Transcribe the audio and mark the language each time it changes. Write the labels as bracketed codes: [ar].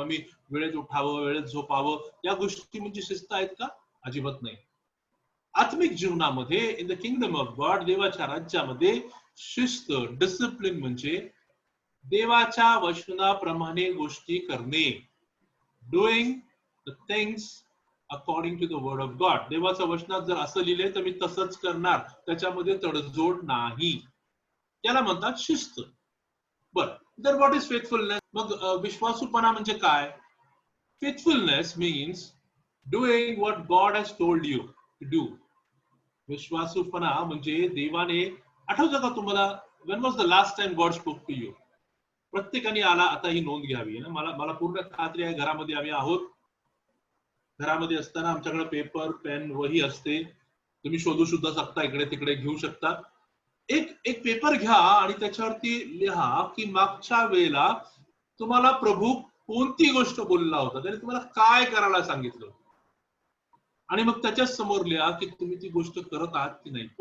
[mr] आम्ही वेळेत उठावं, वेळेत झोपावं, या गोष्टी म्हणजे शिस्त आहेत का? अजिबात नाही. आत्मिक जीवनामध्ये [en] in the kingdom of God, [mr] देवाच्या राज्यामध्ये शिस्त, डिसिप्लिन म्हणजे देवाच्या वचनाप्रमाणे गोष्टी करणे. [en] Doing the things according to the word of God. [mr] देवाच्या वचनात जर असं लिहिलंय तर मी तसंच करणार, त्याच्यामध्ये तडजोड नाही. याला म्हणतात शिस्त. बर, तर [en] What is faithfulness? [mr] मग विश्वासूपणा म्हणजे काय? [en] Faithfulness means doing what God has told you to do. [mr] विश्वासूपणा म्हणजे देवाने, आठवतं का तुम्हाला, [en] when was the last time God spoke to you? [mr] प्रत्येकाने आला आता ही नोंद घ्यावी ना. मला पूर्ण खात्री आहे घरामध्ये आम्ही आहोत. घरामध्ये असताना आमच्याकडे पेपर, पेन, वही असते. तुम्ही शोधू सुद्धा शकता, इकडे तिकडे घेऊ शकता. एक एक पेपर घ्या आणि त्याच्यावरती लिहा की मागच्या वेळेला तुम्हाला प्रभू कोणती गोष्ट बोलला होता, त्याने तुम्हाला काय करायला सांगितलं, आणि मग त्याच्या समोर लिहा की तुम्ही ती गोष्ट करत आहात की नाही.